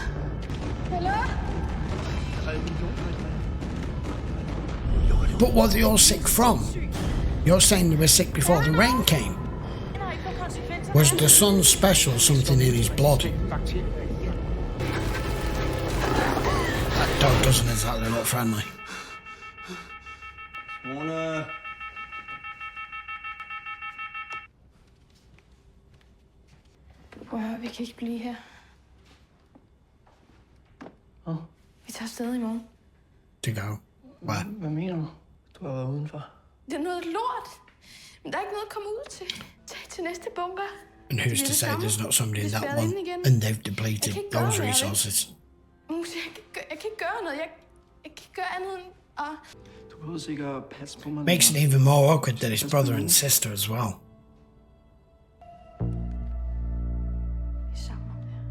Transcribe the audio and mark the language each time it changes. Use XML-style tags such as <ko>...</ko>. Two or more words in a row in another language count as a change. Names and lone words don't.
<en>But what are they all sick from? You're saying they were sick before the rain came. Was the sun special something in his blood? That dog doesn't exactly look friendly.</en> <da>Prøv at høre, vi kan ikke blive her. Vi tager afsted i morgen.</da> <en>To go. Where?</en> <da>Hvad mener du? Du har været udenfor. Det er noget lort. Men der er ikke noget at komme ud til. Tag til næste bunker.</da> <en>And who's to say there's not somebody in that one and they've depleted those resources?</en> <da>Jeg kan ikke gøre noget. Jeg kan ikke gøre andet end at... Du behøver sikkert passe på mig.</da> <en>Makes it even more awkward that his brother and sister as well.</en> <da>Vi er sammen.</da>